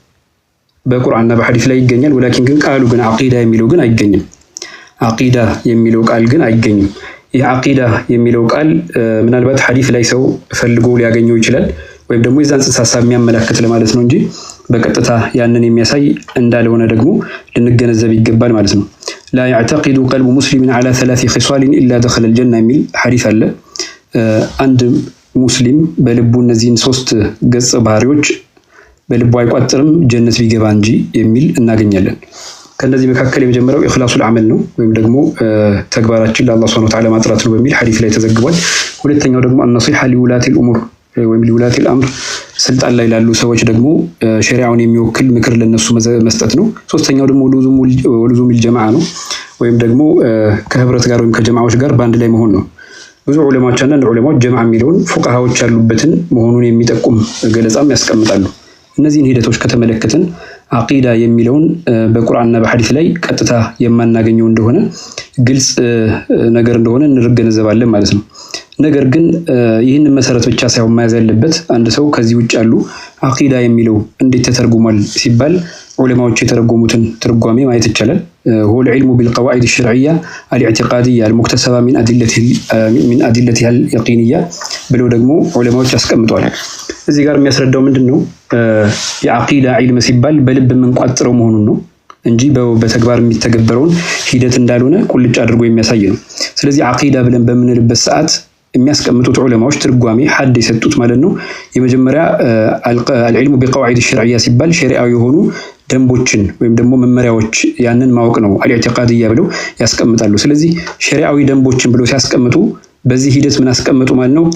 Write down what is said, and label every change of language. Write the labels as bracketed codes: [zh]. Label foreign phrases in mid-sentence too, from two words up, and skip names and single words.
[am] በቁርአንና በሐዲስ ላይ ይገኛል። ወላኪን ግን ቃሉ ግን አቂዳ የሚለው ግን አይገኝም። አቂዳ የሚለው ቃል ግን አይገኝም። ይህ አቂዳ የሚለው ቃል ምናልባት ሐዲስ ላይ ሰው ፈልጎ ሊያገኘው ይችላል ወይም ደግሞ የዛን ጽንሰ ሐሳብ የሚያመላክት ለማለት ነው እንጂ በቀጥታ ያንን የሚያሳይ እንዳልሆነ ደግሞ ልንገነዘብ ይገባል ማለት ነው። [ar] لا يعتقد قلب مسلم على 3 خصال الا دخل الجنه [am] የሚል ሐዲስ አለ። አንድ ሙስሊም በልቡ እነዚህን 3 ገጽ ባህሪዎች በልቡ አይቋጥርም ጀነት ቢገባ እንጂ የሚል እናገኛለን። ከነዚህ መካከል የመጀመሪያው [ar] إخلاص العمل [am] ነው ወይም ደግሞ ተግባራችን ለአላህ [ar] سبحانه وتعالى [am] ማጥራት ነው በሚል ሐዲስ ላይ ተዘግቧል። ሁለተኛው ደግሞ [ar] النصيحه لولاة الامور [am] ወይም [ar] لولاة الامر [am] ስልጣን ላይ ላሉ ሰዎች ደግሞ ሸሪዓውን የሚወክል ምክር ለነሱ መስጠት ነው። ሶስተኛው ደግሞ [ar] لزوم الجماعة [am] ነው ወይም ደግሞ ከህብረት ጋር ወይም ከጀማዓዎች ጋር ባንድ ላይ መሆን ነው። ብዙ ዑለማዎች አንዳንድ ዑለማዎች ጀምዓ የሚለውን ፉቃሃዎች ያሉበትን መሆኑን የሚጠቁም ገለጻም ያስቀምጣሉ። እነዚህን ሂደቶች ከተመለከትን አቂዳ የሚለውን በቁርአንና በሐዲስ ላይ ቀጥታ የማናገኘው እንደሆነ ግልጽ ነገር እንደሆነ እንገነዘባለን ማለት ነው። ነገር ግን ይህን መሰረት ብቻ ሳይሆን መያዝ ያለበት አንድ ሰው ከዚህ ውጭ ያሉ አቂዳ የሚለው እንዴት ተተርጉሟል ሲባል ዑለማዎች የተረጎሙትን ትርጓሜ ማየት ይቻላል። [ar] هو العلم بالقواعد الشرعية الاعتقادية المكتسبة من أدلتها اليقينية [am] ብለው ደግሞ ዑለማዎች ያስቀምጠዋል። እዚህ ጋር የሚያስረዳው ምንድነው? የአቂዳ ዒልም ሲባል በልብ የምንቋጥረው መሆኑን ነው እንጂ በተግባር የሚተገበረውን ሂደት እንዳልሆነ ቁልጭ አድርጎ የሚያሳይ ነው። ስለዚህ አቂዳ ብለን በምንልበት ሰዓት የሚያስቀምጡት ዑለማዎች ትርጓሜ ሐድ የሰጡት ማለት ነው። የመጀመሪያ [ar] العلم بالقواعد الشرعية [am] ሲባል ሸሪዓዊ የሆኑ ደንቦችን ወይም ደግሞ መመሪያዎች ያንን ማወቅ ነው አልኢዕቲቃድያ ብለው ያስቀምጣሉ። ስለዚህ ሸሪዓዊ ደንቦችን ብለው ሲያስቀምጡ በዚህ ሂደት ምን አስቀምጡ ማለት ነው?